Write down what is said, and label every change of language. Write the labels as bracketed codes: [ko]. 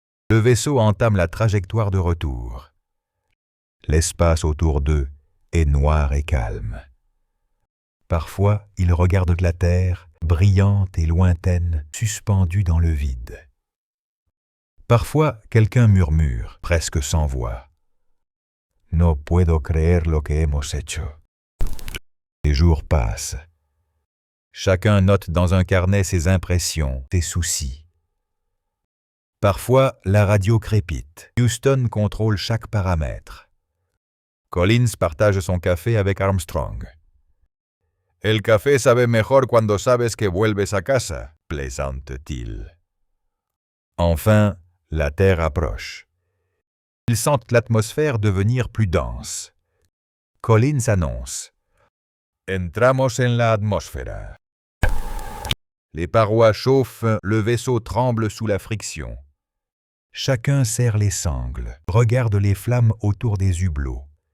[fr] Le vaisseau entame la trajectoire de retour. L'espace autour d'eux est noir et calme. Parfois, ils regardent la Terre, brillante et lointaine, suspendue dans le vide. Parfois, quelqu'un murmure, presque sans voix. [es] « No puedo creer lo que hemos hecho ». [fr] Les jours passent. Chacun note dans un carnet ses impressions, ses soucis. Parfois, la radio crépite. Houston contrôle chaque paramètre. Collins partage son café avec Armstrong. [es] « El café sabe mejor cuando sabes que vuelves a casa », [fr] plaisante-t-il. Enfin, la Terre approche. Ils sentent l'atmosphère devenir plus dense. Collins annonce « [es] Entramos en la atmósfera ». [fr] Les parois chauffent, le vaisseau tremble sous la friction. Chacun serre les sangles, regarde les flammes autour des hublots.